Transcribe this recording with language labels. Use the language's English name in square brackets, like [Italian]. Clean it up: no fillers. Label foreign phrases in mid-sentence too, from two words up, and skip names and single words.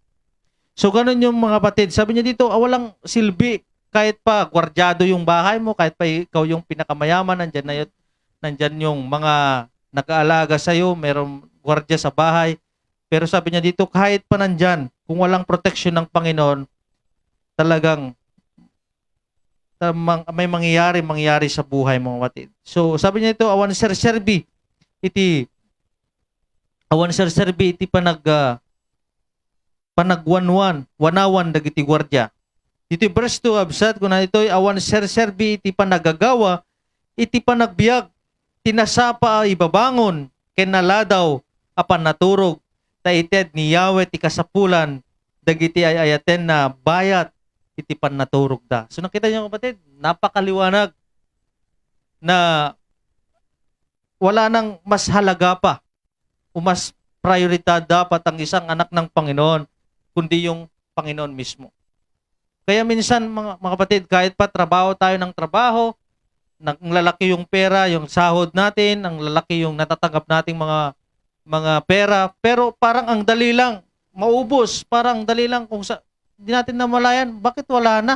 [Filipino] So ganun yung mga kapatid. Sabi niya dito, walang silbi kahit pa gwardyado yung bahay mo, kahit pa ikaw yung pinakamayaman, nandyan yung mga nag-aalaga sa'yo, merong gwardya sa bahay. Pero sabi niya dito, kahit pa nandyan, kung walang protection ng Panginoon, talagang may mangyayari sa buhay mga kapatid. So sabi niya ito, [Iloko] awan serserbi iti panagwanawan dagiti gwardiya. Dito verse 2 absat kung na ito awan serserbi iti panagagawa iti panagbiag tinasapa ibabangon ken naladaw apan naturog taited ni Yahweh ti kasapulan dagiti ayaten na bayat iti pannaturog da. [Filipino] So nakita niyo kapatid, napakaliwanag na wala nang mas halaga pa o mas prioridad dapat ang isang anak ng Panginoon kundi yung Panginoon mismo. Kaya minsan mga kapatid, kahit pa trabaho tayo ng trabaho, ang lalaki yung pera, yung sahod natin, ang lalaki yung natatanggap nating mga pera, pero parang ang dali lang maubos, parang dali lang kung hindi natin namalayan, bakit wala na?